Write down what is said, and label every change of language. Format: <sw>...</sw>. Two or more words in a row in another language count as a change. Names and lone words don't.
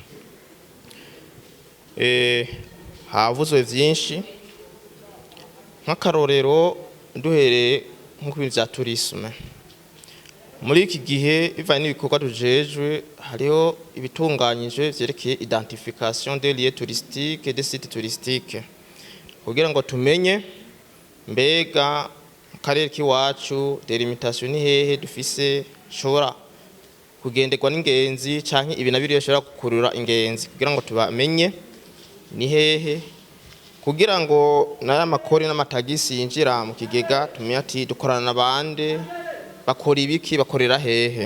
<rn>Havuzwe vyinshi nk'akarorero duhereye nko kubintu vya tourisme. Muri iki gihe bivanye n'ibikorwa tujejwe hariho ibitunganyije vyerekeye</rn> <fr>identification des lieux touristiques et des sites touristiques</fr> <rn>kugira ngo tumenye mbega mu karere k'iwacu delimitation ni hehe dufise shobora kugenderwa n'ingenzi canke ibi nabiri yoshobora gukurura ingenzi kugira ngo tubamenye ni hehe kugira ngo naya makori n'amatagisi yinjira mu kigega tumenye ati dukorana n'abande bakora ibiki bakorera hehe.</rn>